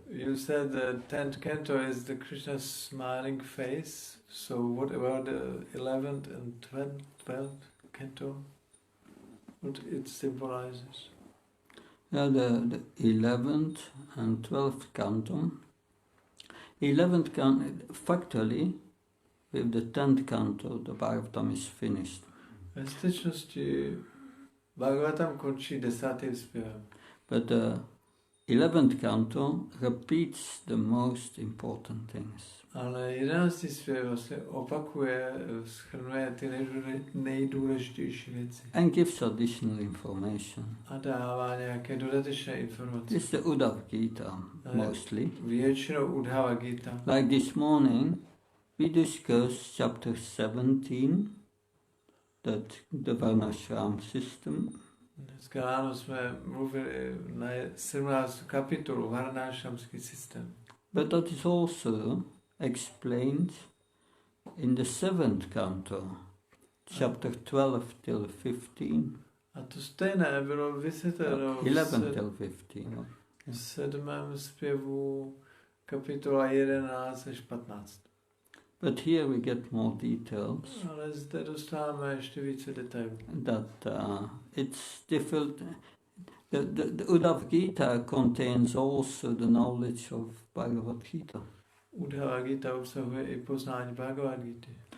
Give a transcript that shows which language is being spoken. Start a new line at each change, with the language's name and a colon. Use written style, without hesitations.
English: You said the 10th canto is the Krishna's smiling face, so what about the 11th and 12th canto? What it symbolizes? Yeah, the 11th and 12th canto. 11th canto, factually, with the 10th canto, the Bhagavatam is finished.
Czech: Ve skutečnosti Bhagavatam končí 10. zpěvem.
English: But the 11th canto repeats the most important things.
Czech: Ale 11. zpěv vlastně opakuje, shrnuje ty nejdůležitější věci.
English: And gives additional information.
Czech: A dává nějaké dodatečné informace.
English: This is the Uddhav Gita, mostly.
Czech: Většinou Uddhava Gita.
English: Like this morning, we discussed chapter 17, that the Varnashram system.
Czech: Dneska ráno jsme mluvili na 17. kapitolu Varnášramský systém.
English: But that is also explained in the 7th canto, chapter 12 till 15.
Czech: A to stejné bylo vysvětleno
English: 11 till 15.
Czech: v 7. zpěvu kapitola 11 až 15.
English: But here we get more details.
Czech: Ale zde dostáváme ještě více detailů.
English: That it's difficult. The Uddhav Gita contains also the knowledge of Bhagavad Gita.
Czech: Uddhava Gita obsahuje i poznání Bhagavad Gita.